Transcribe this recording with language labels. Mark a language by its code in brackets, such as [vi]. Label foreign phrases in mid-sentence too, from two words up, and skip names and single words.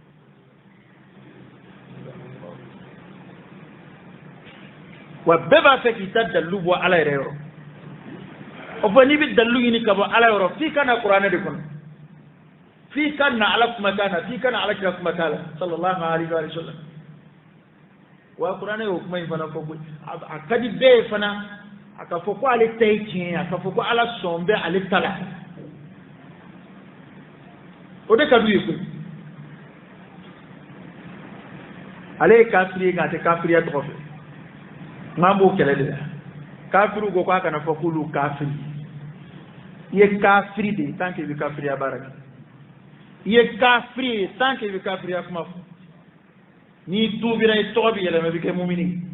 [bm] wa bɛɛ b'a fɛ k'i ta dalilu bɔ ala yɛrɛ yɔrɔ o fɔ n'i bɛ dalilu ɲini ka bɔ ala yɔrɔ f'i ka na kuranɛ de kɔnɔ f'i ka na ala kumakan na f'i ka na ala kira kumakan la [ar] صلى الله عليه وسلم [bm] wa kuranɛ y'o kuma in fana fɔ ko a ka di bɛɛ ye fana a ka fɔ ko ale ta ye tiɲɛ ye a ka fɔ ko ala sɔn bɛ ale ta la o de ka d'u ye koyi ale ye kafiri ye nka a tɛ kafiriya tɔgɔ fɛ n'an b'o kɛlɛ de la kafiriw ko k'a kana fɔ k'olu kafiri i ye kafiri de ye [fr] tant que [bm] i bɛ kafiriya baara kɛ i ye kafiri ye [fr] tant que [bm] i bɛ kafiriya kuma fɔ n'i tuubira i tɔgɔ bɛ yɛlɛma i bɛ kɛ mumini